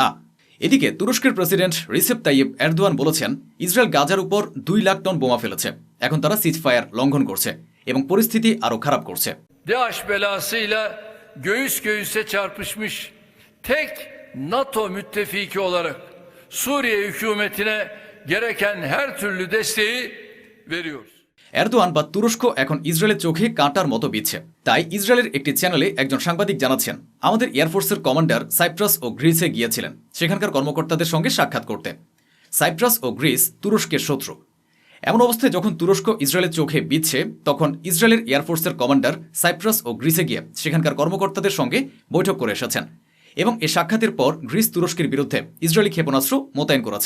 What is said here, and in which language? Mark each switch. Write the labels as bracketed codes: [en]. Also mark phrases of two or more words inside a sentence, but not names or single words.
[bn] এদিকে তুরস্কের প্রেসিডেন্ট রিসেপ তাইয়েপ এরদোয়ান বলেছেন, ইসরায়েল গাজার উপর 2 লাখ টন বোমা ফেলেছে, এখন তারা সিজফায়ার লঙ্ঘন করছে এবং পরিস্থিতি আরও খারাপ করছে। [tr] DAEŞ belasıyla göğüs göğüse çarpışmış tek NATO müttefiki olarak Suriye hükümetine gereken her türlü desteği veriyoruz. [bn] এরদোয়ান বা তুরস্ক এখন ইসরায়েলের চোখে কাঁটার মতো বিচ্ছে। তাই ইসরায়েলের একটি চ্যানেলে একজন সাংবাদিক জানাচ্ছেন, আমাদের এয়ারফোর্সের কমান্ডার সাইপ্রাস ও গ্রিসে গিয়েছিলেন সেখানকার কর্মকর্তাদের সঙ্গে সাক্ষাৎ করতে। সাইপ্রাস ও গ্রিস তুরস্কের শত্রু। এমন অবস্থায় যখন তুরস্ক ইসরায়েলের চোখে বিচ্ছে, তখন ইসরায়েলের এয়ারফোর্সের কমান্ডার সাইপ্রাস ও গ্রিসে গিয়ে সেখানকার কর্মকর্তাদের সঙ্গে বৈঠক করে এসেছেন এবং এ সাক্ষাতের পর গ্রিস তুরস্কের বিরুদ্ধে ইসরায়েলি ক্ষেপণাস্ত্র মোতায়েন করেছে।